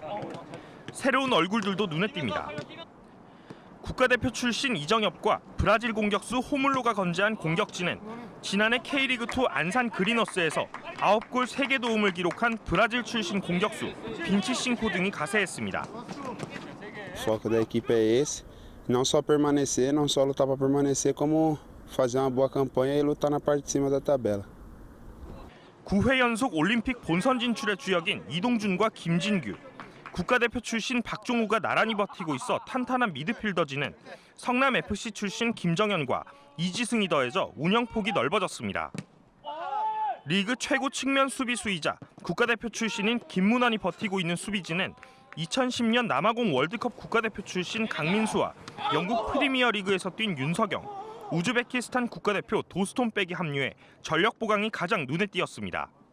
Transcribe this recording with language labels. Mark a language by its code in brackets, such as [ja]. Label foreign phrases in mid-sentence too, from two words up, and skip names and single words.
[ko] 새로운 얼굴들도 눈에 띕니다. 국가대표 출신 이정엽과 브라질 공격수 호물로가 건재한 공격진은 지난해 K리그2 안산 그리너스에서 9골 3개 도움을 기록한 브라질 출신 공격수 빈치싱코 등이 가세했습니다. [pt] O foco da equipe é esse, não só permanecer, não só lutar para permanecer, como fazer uma boa campanha e lutar na parte de cima da tabela. [ko] 9회 연속 올림픽 본선 진출의 주역인 이동준과 김진규, 국가대표 출신 박종우가 나란히 버티고 있어 탄탄한 미드필더진은 성남FC 출신 김정현과 이지승이 더해져 운영폭이 넓어졌습니다. 리그 최고 측면 수비수이자 국가대표 출신인 김문환이 버티고 있는 수비진은 2010년 남아공 월드컵 국가대표 출신 강민수와 영국 프리미어리그에서 뛴 윤석영, 우즈베키스탄 국가대표 도스톤백이 합류해 전력 보강이 가장 눈에 띄었습니다.